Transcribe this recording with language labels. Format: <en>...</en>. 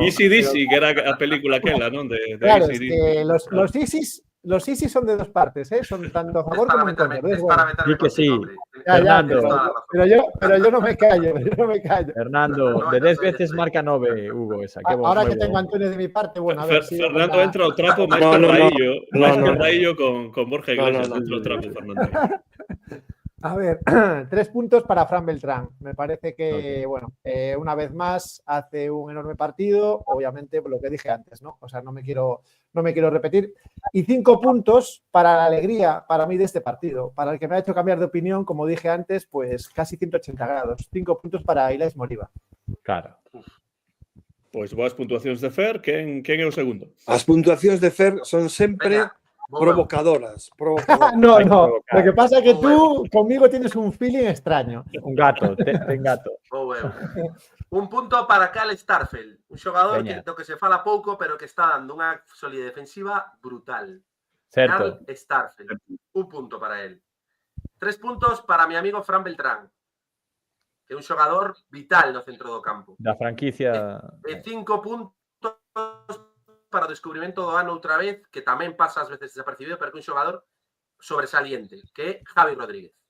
<gl>Easy Dizzy, que era a película aquela, non?</gl> <es>Claro, es que los Easy son de dos partes, ¿eh? Son tanto a favor como en contra. Es para meterme que sí. Fernando. Pero yo no me callo, Fernando, de 10 veces marca 9, Hugo, esa. Ahora que tengo a Antonio de mi parte, bueno, a ver si...</es> <gl>Fernando entra ao trapo máis que Raillo con Borja Iglesias. Entra ao trapo, Fernando.</gl> <es>A ver, 3 puntos para Fran Beltrán. Me parece que, bueno, una vez más hace un enorme partido. Obviamente, lo que dije antes, ¿no? O sea, no me quiero repetir. Y 5 puntos para la alegría para mí de este partido. Para el que me ha hecho cambiar de opinión, como dije antes, pues casi 180 grados. 5 puntos para Ilaix Moriba. Claro.</es> <gl>Pois boas puntuacións de Fer. Quen é o segundo? As puntuacións de Fer son sempre provocadoras. No.</gl> <es>Lo que pasa es que tú conmigo tienes un feeling extraño.</es> <gl>Un gato, ten gato. Un punto para Cal Starfelt, un xogador que se fala pouco, pero que está dando unha solidez defensiva brutal. Certo.</gl> <es>Cal Starfelt, un punto para él. 3 puntos para mi amigo</es> <gl>Fran Beltrán, que é un xogador vital no centro do campo. Da franquicia. 5 puntos para o descubrimento do ano outra vez, que tamén pasa ás veces desapercibido, pero que un xogador sobresaliente, que é Javi Rodríguez.</gl>